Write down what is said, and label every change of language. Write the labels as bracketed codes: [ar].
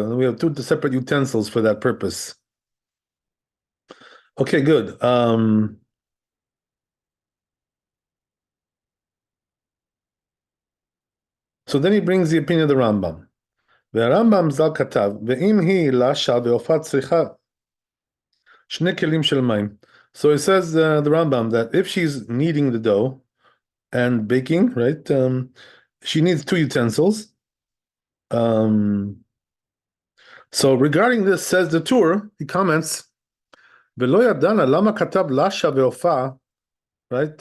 [en] And we have two separate utensils for that purpose. Okay, good. So then he brings the opinion of the Rambam. [he] והרמב"ם ז"ל כתב, ואם היא לשה ועופה צריכה שני כלים של מים. [en] So it says the Rambam that if she's kneading the dough and baking, right, she needs two utensils. So regarding this, says the Tur, he comments, [he] ולא ידענה למה כתב לשה ועופה, [en] right?